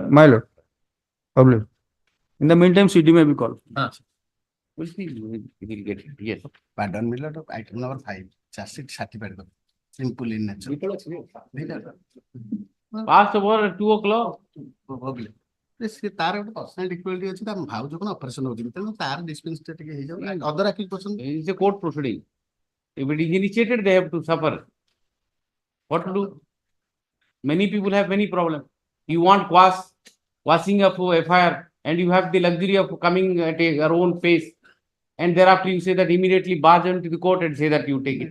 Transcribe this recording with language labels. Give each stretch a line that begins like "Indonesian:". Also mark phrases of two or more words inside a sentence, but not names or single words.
English: my lord. Public. In the meantime, CD may be called. We'll see. We'll get it. Yes. Pardon me, Lord, item number 5, charge sheet certified. Simple in nature. Past over 2 o'clock. Probably.
Odia: ସେ ତାର ଗୋଟେ
English: personal difficulty
Odia: ଅଛି ତା ଭାଉଜ କଣ ଅପରେସନ ହଉଛନ୍ତି ତେଣୁ ତାର ଡିସପେନ୍ସ ଟା ଟିକେ ହେଇଯାଉ
English: other accused person It's a court proceeding. If it is initiated, they have to suffer. What to do? Many people have many problems. You want quashing of FIR, and you have the luxury of coming at your own pace, and thereafter you say that immediately barge into the court and say that you take it.